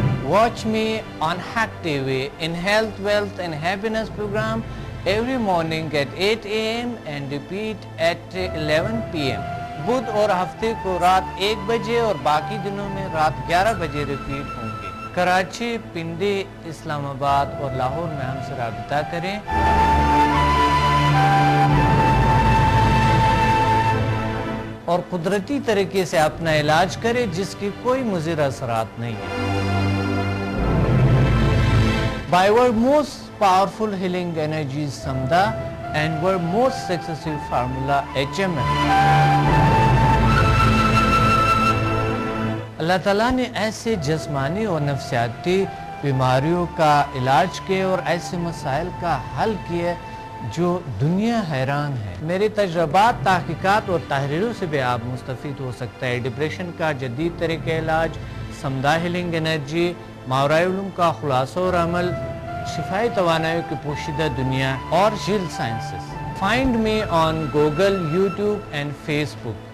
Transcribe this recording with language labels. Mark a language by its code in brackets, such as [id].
[en] Watch me on Hack TV in Health, Wealth and Happiness program every morning at 8 a.m. and repeat at 11 p.m. [ur] بدھ اور ہفتے کو رات 1 بجے اور باقی دنوں میں رات 11 بجے ریپیٹ ہوں گے. کراچی, پنڈی, اسلام آباد اور لاہور میں ہم سے رابطہ کریں. اور قدرتی طریقے سے اپنا علاج کریں جس کی کوئی مضر اثرات نہیں ہے. [en] By our most powerful healing energies Samda and our most successful formula HMN. [ur] اللہ تعالیٰ نے ایسے جسمانی اور نفسیاتی بیماریوں کا علاج کیے اور ایسے مسائل کا حل کیے جو دنیا حیران ہے۔ میرے تجربات، تحقیقات اور تحریروں سے بھی آپ مستفید ہو سکتا ہے۔ ڈپریشن کا جدید طریقہ علاج، سمدہ ہیلنگ انرجی، ماورائے علوم کا خلاصہ اور عمل، شفائی توانائی کی پوشیدہ دنیا اور jail sciences. [en] Find me on Google, YouTube and Facebook.